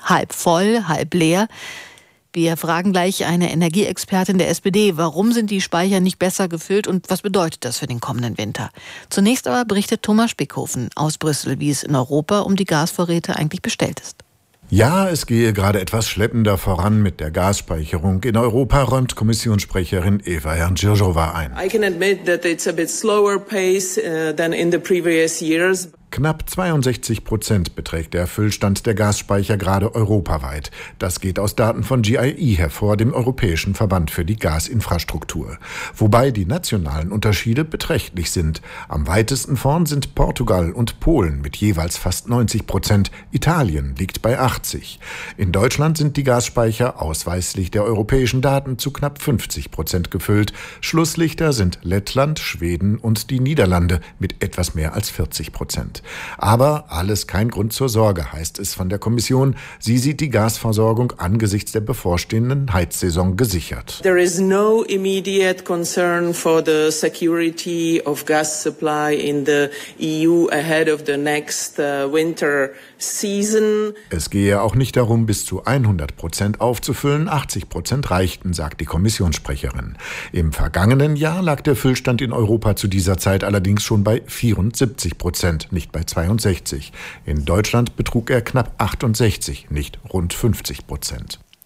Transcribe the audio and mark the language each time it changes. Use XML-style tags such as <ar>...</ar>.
<de>Halb voll, halb leer. Wir fragen gleich eine Energieexpertin der SPD, warum sind die Speicher nicht besser gefüllt und was bedeutet das für den kommenden Winter? Zunächst aber berichtet Thomas Spickhofen aus Brüssel, wie es in Europa um die Gasvorräte eigentlich bestellt ist. Ja, es gehe gerade etwas schleppender voran mit der Gasspeicherung. In Europa räumt Kommissionssprecherin Eva Jourová ein.</de> <en>I can admit that it's a bit slower pace than in the previous years.</en> <de>Knapp 62% beträgt der Füllstand der Gasspeicher gerade europaweit. Das geht aus Daten von GIE hervor, dem Europäischen Verband für die Gasinfrastruktur. Wobei die nationalen Unterschiede beträchtlich sind. Am weitesten vorn sind Portugal und Polen mit jeweils fast 90%. Italien liegt bei 80. In Deutschland sind die Gasspeicher ausweislich der europäischen Daten zu knapp 50% gefüllt. Schlusslichter sind Lettland, Schweden und die Niederlande mit etwas mehr als 40%. Aber alles kein Grund zur Sorge, heißt es von der Kommission. Sie sieht die Gasversorgung angesichts der bevorstehenden Heizsaison gesichert.</de> <en>There is no immediate concern for the security of gas supply in the EU ahead of the next winter season.</en> <de>Es gehe auch nicht darum, bis zu 100% aufzufüllen. 80% reichten, sagt die Kommissionssprecherin. Im vergangenen Jahr lag der Füllstand in Europa zu dieser Zeit allerdings schon bei 74%. Nicht bei 62. In Deutschland betrug er knapp 68, nicht rund 50%.</de>